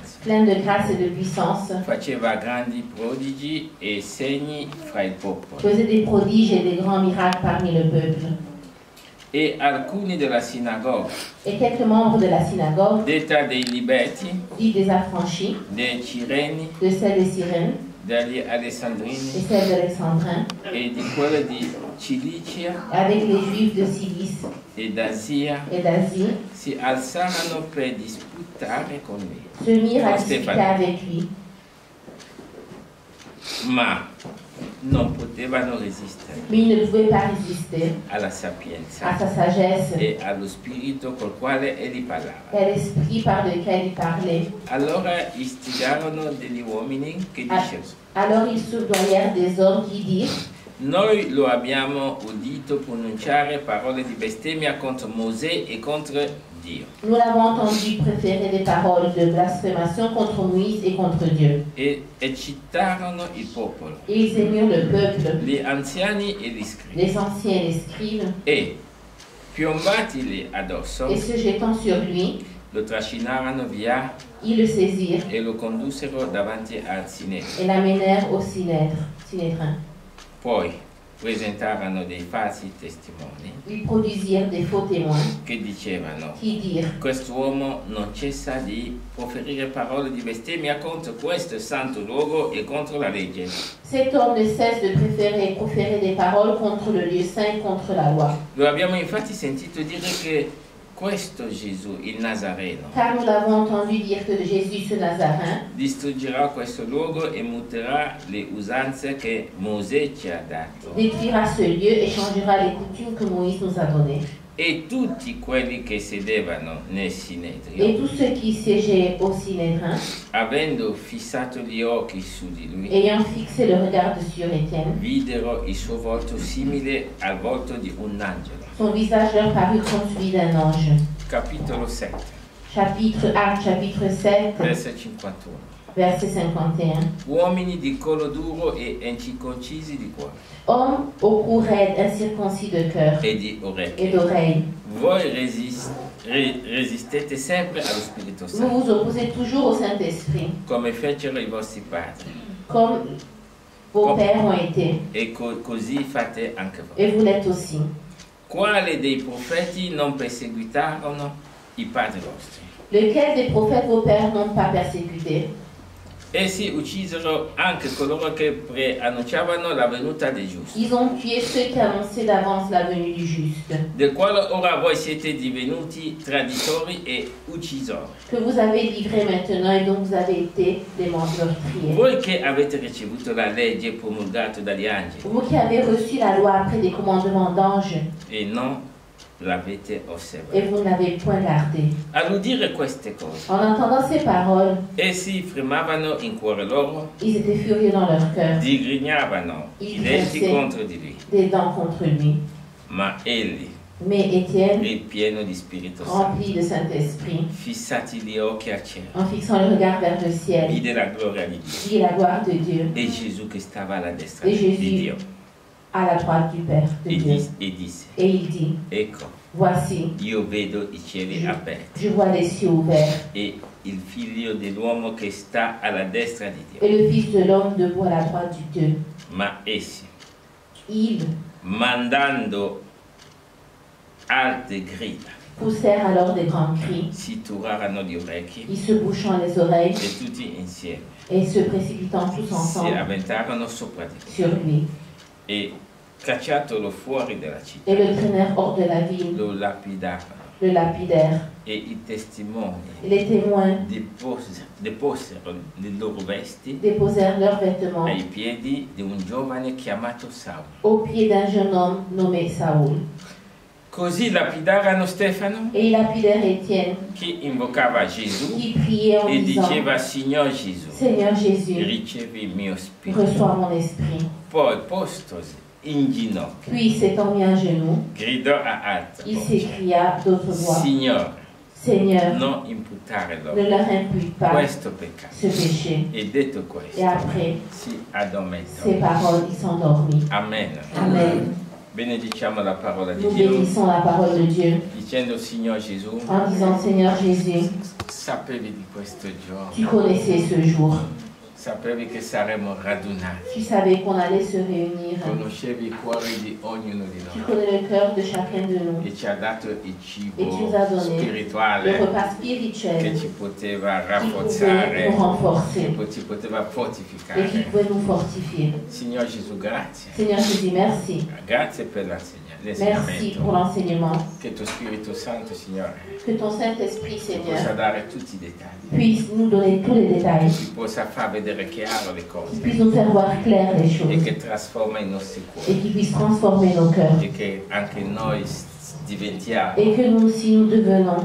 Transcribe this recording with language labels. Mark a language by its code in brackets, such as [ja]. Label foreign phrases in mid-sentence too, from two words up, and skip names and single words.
[fr] plein de grâce et de puissance, [it] faceva grandi prodigi e segni fra il popolo. [fr] faisait des prodiges et des grands miracles parmi le peuple. [it] E alcuni della sinagoga, [fr] Et quelques membres de la synagogue, [it] detta dei Libeti, [fr] dits des affranchis, [it] dei Cireni, [fr] de celle des Cyrènes [it] degli [fr] et [it] Alessandrini [fr] celle d'Alexandrin, [it] e di quelle di Cilicia [fr] avec les Juifs de Cilice [it] e d'Asia, [fr] et d'Asie, [it] si alzarono per disputare con lui. [fr] se mirent à [it] Con [fr] discuter [it] Stefano. [fr] avec lui. [it] Ma non potevano resistere [fr] Mais il ne pouvait pas résister [it] alla [fr] à [it] sapienza [fr] sa sagesse [it] e allo spirito col quale egli parlava. [fr] et à l'esprit par lequel il parlait. [it] Allora istigarono degli uomini che Ah. dicevano: [fr] Alors ils soudoyèrent des hommes qui dirent: [it] noi lo abbiamo udito pronunciare parole di bestemmia contro Mosè e contro Dio. [fr] nous l'avons entendu préférer des paroles de blasphémation contre Moïse et contre Dieu. [it] E eccitarono il popolo, [fr] Et ils émirent le peuple, [it] gli anziani e gli scribi, [fr] les anciens et les scribes, [it] e piombatili addosso [fr] et se jetant sur lui, [it] lo trascinarono via [fr] ils le saisirent [it] e lo condussero davanti al Sinedrio. [fr] et l'amenèrent au Sinédrin. [it] Poi presentarono dei falsi testimoni [fr] Ils produisirent des faux témoins [it] che dicevano: [fr] qui dirent: [it] quest'uomo non cessa di proferire parole di bestemmia contro questo santo luogo e contro la legge. [fr] cet homme ne cesse de proférer des paroles contre le lieu saint et contre la loi. [it] Lo abbiamo infatti sentito dire che questo Gesù, il Nazareno, [fr] Car nous l'avons entendu dire que Jésus, ce Nazarin, [it] distruggerà questo luogo e muterà le usanze che Mosè ci ha dato. [fr] détruira ce lieu et changera les coutumes que Moïse nous a données. [it] E tutti quelli che sedevano nel [fr] Et [it] Sinedrio, [fr] tous ceux qui siégeaient au Sinédrin, [it] avendo fissato gli occhi su di lui, [fr] ayant fixé le regard sur Étienne, [it] videro il suo volto simile al volto di un angelo. [fr] son visage leur parut comme celui d'un ange. [it] Capitolo 7, [fr] Actes chapitre 7, [it] verso 51. [fr] verset 51. [it] Uomini di collo duro e incirconcisi di cuore [fr] Hommes au cou raide, incirconcis de cœur [it] e di [fr] et [it] orecchie, [fr] d'oreilles, [it] voi resistete sempre allo Spirito [fr] vous [it] Santo, [fr] vous opposez toujours au Saint-Esprit, [it] come fecero i vostri padri, [fr] comme vos pères ont été, [it] e così fate anche voi. [fr] et vous l'êtes aussi. [it] Quale dei profeti non perseguitarono i padri vostri? [fr] Lequel des prophètes vos pères n'ont pas persécuté? [it] Essi uccisero anche coloro che preannunciavano la venuta dei giusti, [fr] Ils ont tué ceux qui annonçaient d'avance la venue du juste, [it] del quale ora voi siete divenuti traditori e uccisori. [fr] que vous avez livré maintenant et dont vous avez été des meurtriers. [it] Voi che avete ricevuto la legge promulgata dagli angeli [fr] Vous qui avez reçu la loi après des commandements d'anges, [it] e non l'avete [fr] et [it] osservata. [fr] vous ne l'avez point gardé. [it] All'udire queste cose, [fr] En entendant ces paroles, [it] essi fremavano in cuore loro, [fr] ils étaient furieux dans leur cœur, [it] digrignavano i denti contro di lui. [fr] des dents contre lui. [it] Ma egli, [fr] Mais Étienne, [it] ripieno di Spirito Santo, [fr] rempli de Saint-Esprit, [it] fissati gli occhi al cielo, [fr] en fixant le regard vers le ciel, [it] vide la gloria di Dio [fr] vit la gloire de Dieu [it] e Gesù che stava alla destra e di Gesù Dio [fr] à la droite du Père de [it] e [fr] Dieu. [it] disse: [fr] Et il dit: [it] ecco, [fr] voici, [it] io vedo i cieli aperti [fr] je vois les cieux ouverts [it] e il figlio dell'uomo che sta alla destra di Dio. [fr] et le Fils de l'homme debout à la droite du Dieu. [it] Ma essi, [fr] Ils [it] mandando alte grida, [fr] poussèrent alors des grands cris, [it] si turarono gli orecchi [fr] ils se bouchant les oreilles [it] e tutti insieme [fr] et se précipitant tous [it] si [fr] ensemble [it] avventarono sopra di lui [fr] sur lui [it] e cacciatolo fuori dalla città, [fr] et le traînèrent hors de la ville, [it] lo lapidarono [fr] le lapidèrent. [it] e i testimoni [fr] Les témoins [it] deposero le loro vesti [fr] déposèrent leurs vêtements [it] ai piedi di un giovane chiamato Saulo. [fr] au pied d'un jeune homme nommé Saoul. [it] Così lapidarono Stefano, [fr] Et ils lapidèrent Étienne, [it] che invocava Gesù [fr] qui priait en [it] e [fr] disant: [it] diceva: Signor Gesù, [fr] Seigneur Jésus, [it] ricevi il mio spirito. [fr] reçois mon esprit. [it] Poi, postosi in ginocchio, [fr] Puis s'étant mis à genoux, [it] gridò a alta [fr] il [it] voce: [fr] s'écria d'autre voix: [it] Signore, [fr] Seigneur, [it] non imputare [fr] ne [it] loro [fr] leur impute pas [it] questo peccato. [fr] ce péché. [it] E detto [fr] Et [it] questo, [fr] après [it] si addormentò. [fr] ces paroles, ils s'endormirent. [it] Amen. [fr] Amen. [it] Benediciamo la parola di [fr] Nous [it] Dio [fr] bénissons la parole de Dieu [it] dicendo: Signor Gesù, [fr] en disant: Seigneur Jésus, [it] sapevi di questo giorno, [fr] Tu connaissais ce jour. [it] sapevi che saremmo radunati, [fr] Tu savais qu'on allait se réunir. [it] conoscevi i cuori di ognuno di [fr] Tu [it] noi [fr] connais le cœur de chacun de nous. [it] e ci ha dato il [fr] E tu [it] cibo [fr] nous as donné le [it] spirituale [fr] repas [it] che [fr] spirituel [it] ci poteva [fr] qui pouvait [it] rafforzare, [fr] nous renforcer [it] che ci poteva [fr] et qui [it] fortificare. [fr] pouvait nous fortifier. [it] Signore Gesù, grazie. [fr] Seigneur Jésus, merci. [it] Grazie per [fr] Merci pour [it] l'insegnamento. [fr] l'enseignement. [it] Che tuo Spirito Santo, Signore, [fr] Que ton Saint-Esprit, [it] ci [fr] Seigneur, [it] possa dare tutti i dettagli, [fr] puisse nous donner tous les détails, [it] ci possa far vedere chiaro le [fr] qu'il [it] cose [fr] puisse nous faire voir clair les [it] e [fr] choses [it] che trasforma i nostri [fr] et [it] cuori [fr] qu'il puisse transformer nos cœurs. [it] e che anche noi diventiamo [fr] Et que nous aussi nous devenons,